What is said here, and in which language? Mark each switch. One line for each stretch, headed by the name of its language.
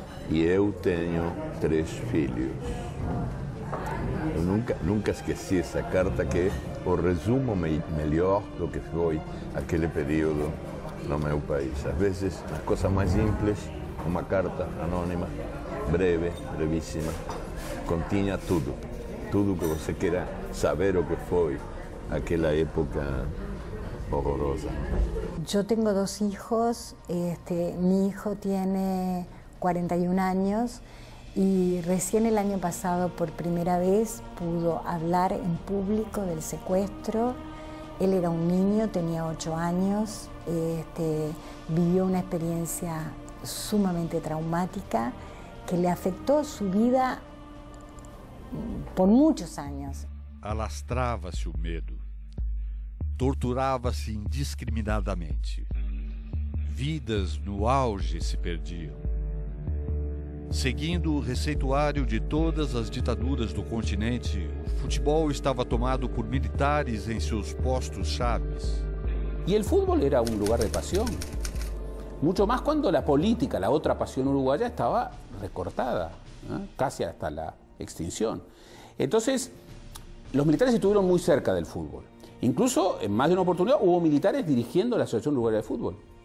Portuguese: E eu tenho 3 filhos. Eu nunca esqueci essa carta, que é o resumo melhor do que foi aquele período no meu país. Às vezes, as coisas mais simples, uma carta anônima, breve, brevíssima, continha tudo que você queira saber o que foi aquela época horrorosa.
Spanish: Yo tengo 2 hijos, mi hijo tiene 41 años y recién el año pasado por primera vez pudo hablar en público del secuestro. Él era un niño, tenía 8 años, vivió una experiencia sumamente traumática que le afectó su vida por muchos años.
Portuguese: Alastrava-se o medo. Torturava-se indiscriminadamente. Vidas no auge se perdiam. Seguindo o receituário de todas as ditaduras do continente, o futebol estava tomado por militares em seus postos chaves.
Spanish: Y el fútbol era un lugar de pasión. Mucho más cuando la política, la otra pasión uruguaya, estaba recortada, casi hasta la extinción. Entonces, los militares estuvieron muy cerca del fútbol. Incluso, en más de una oportunidad, hubo militares dirigiendo la Asociación Uruguaya de Fútbol.